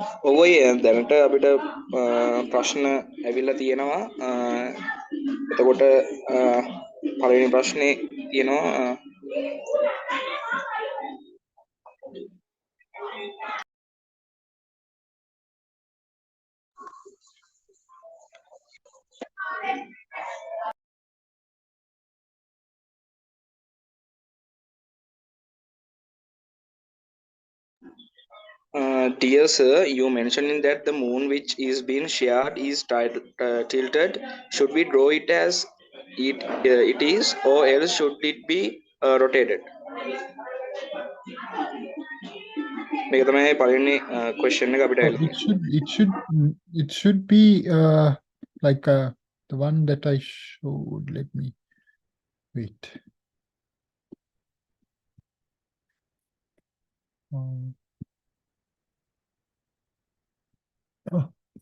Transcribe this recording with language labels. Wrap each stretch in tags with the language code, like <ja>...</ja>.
<si>ඔවයි දැනට අපිට ප්‍රශ්න ඇවිල්ලා තියෙනවා. එතකොට පළවෙනි ප්‍රශ්නේ තියෙනවා</si> <en>dear sir, you mentioning that the moon which is being shared is tilted. Should we draw it as it is, or else should it be rotated?</en> <si>මේක තමයි පළවෙනි question එක අපිට ඇවිල්ලා තියෙන්නේ.</si> <en>It should be like the one that I showed. Let me wait. Oh.</en>